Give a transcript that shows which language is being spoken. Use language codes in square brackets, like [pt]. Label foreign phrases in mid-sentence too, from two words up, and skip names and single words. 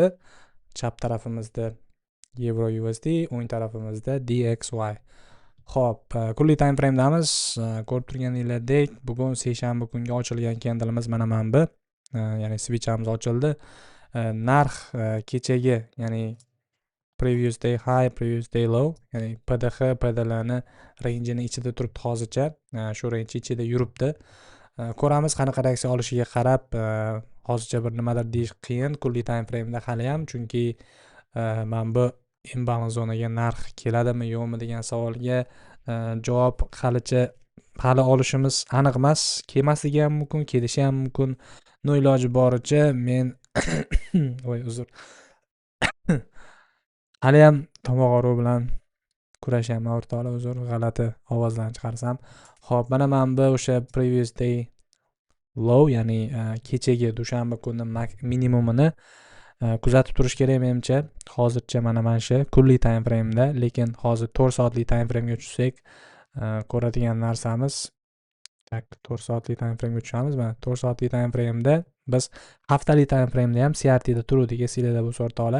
[uz] Chap tarafimizda yevro USD, o'ng tarafimizda DXY. Xo'p, kunlik [en] time frame'damiz. [uz] Ko'rib turganinglardek, bugun seshanba kunga ochilgan candle'imiz mana bu. Ya'ni switch'amiz ochildi. Narx kechagi, ya'ni [en] previous day high, previous day low, [uz] ya'ni PDH, PDLni rangeini ichida turibdi hozircha. Shu range ichida yuribdi. Ko'ramiz qanaqa reaksiya olishiga qarab, hozircha bir nimadir deyish qiyin kunlik [en] time frame'da [uz] hali ham, chunki mana bu imbalance zonaga narx keladimi yo'qmi degan savolga javob hali olishimiz aniq emas. Kelmasligi ham mumkin, kelishi ham mumkin. No iloji boricha men voy uzr. Hali ham tomoq og'rivi bilan kurashyapman o'rtoqlar, uzr, g'alati ovozlarni chiqarsam. Xo'p, mana bu o'sha [en] previous day low, [uz] ya'ni kechagi dushanba kuni minimumini kuzatib turish kerak menimcha. Hozircha mana shu kunlik [en] time frame'da, [uz] lekin hozir 4 soatlik [en] time frame'ga [uz] tushsak, ko'radigan narsamiz 4 soatlik [en] time frame'ga [uz] tushamiz. Mana 4 soatlik [en] time frame'da [uz] biz haftalik [en] time frame'da [uz] ham CRT'da turuvdik, esinglarda bo'lsa o'rtoqlar.